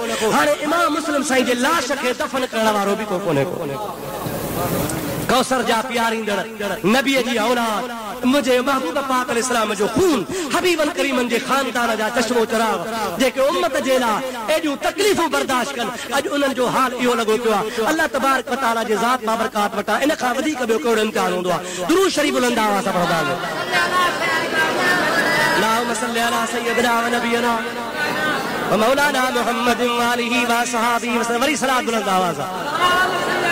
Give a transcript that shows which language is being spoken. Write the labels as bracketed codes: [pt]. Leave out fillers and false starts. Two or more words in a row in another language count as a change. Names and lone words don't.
[sd] हाणे इमाम मुस्लिम साईं जे लाश खे दफ़न करण वारो बि को कोन्हे को। कौसर जा प्यारींदड़ नबी जी औलाद मुझे महबूब पाक अलैहिस्सलाम जो खून हबीबन करीमन जे खानदान जा चश्मो चराग जेके उम्मत जे लाइ एॾियूं तकलीफ़ूं बर्दाश्त कनि, अॼु उन्हनि जो हाल इहो लॻो पियो आहे। अल्लाह तबारक व तआला जे ज़ात बाबरकात वटां इन खां वधीक ॿियो कहिड़ो इम्तिहान हूंदो आहे। दुरूद शरीफ बुलंद आवाज़ सां पढ़ंदा आहियूं, [ar] اللهم صل على سيدنا و نبينا و مولانا محمد و آله و صحابه [sd] वरी सलात बुलंद आवाज़ सां।